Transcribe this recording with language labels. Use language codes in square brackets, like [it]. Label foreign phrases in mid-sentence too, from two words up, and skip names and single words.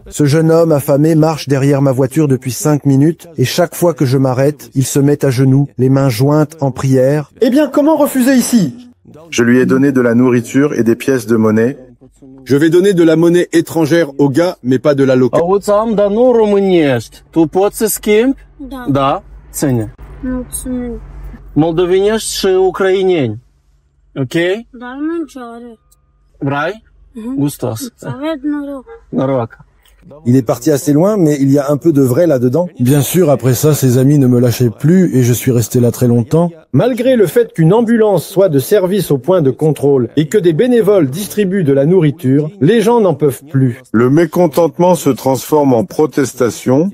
[fr] Ce jeune homme affamé marche derrière ma voiture depuis 5 minutes et chaque fois que je m'arrête, il se met à genoux, les mains jointes en prière. Eh bien, comment refuser ici? Je lui ai donné de la nourriture et des pièces de monnaie. Je vais donner de la monnaie étrangère aux gars, mais pas de la locale. [ro] Da, ține. Mulțumim. Moldovenești și ucraineni. Ok? Dar nu nicio are. Vrei? Gustos. Aveți noroc. Noroc. [fr] Il est parti assez loin, mais il y a un peu de vrai là-dedans. Bien sûr, après ça, ses amis ne me lâchaient plus et je suis resté là très longtemps. Malgré le fait qu'une ambulance soit de service au point de contrôle et que des bénévoles distribuent de la nourriture, les gens n'en peuvent plus. Le mécontentement se transforme en protestation.